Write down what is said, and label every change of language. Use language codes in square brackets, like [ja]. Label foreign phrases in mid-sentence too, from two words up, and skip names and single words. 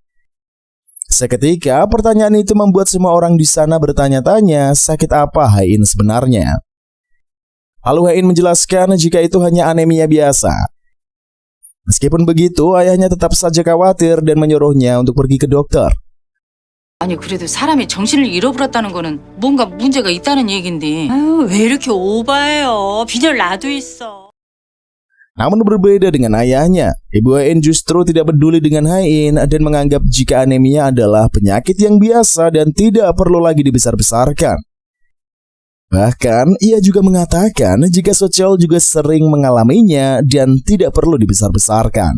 [id] Seketika pertanyaan itu membuat semua orang di sana bertanya-tanya sakit apa Hain sebenarnya. Lalu Hain menjelaskan jika itu hanya anemia biasa. Meskipun begitu, ayahnya tetap saja khawatir dan menyuruhnya untuk pergi ke dokter. [ko] 아니 그래도 사람이 정신을 잃어버렸다는 거는 뭔가 문제가 있다는 얘긴데. 아유 왜 이렇게 오바해요? 빈혈 나도 있어. [id] Namun berbeda dengan ayahnya, Ibu Hain justru tidak peduli dengan Hain dan menganggap jika anemia adalah penyakit yang biasa dan tidak perlu lagi dibesar-besarkan. Bahkan ia juga mengatakan jika So Cheol juga sering mengalaminya dan tidak perlu dibesar-besarkan.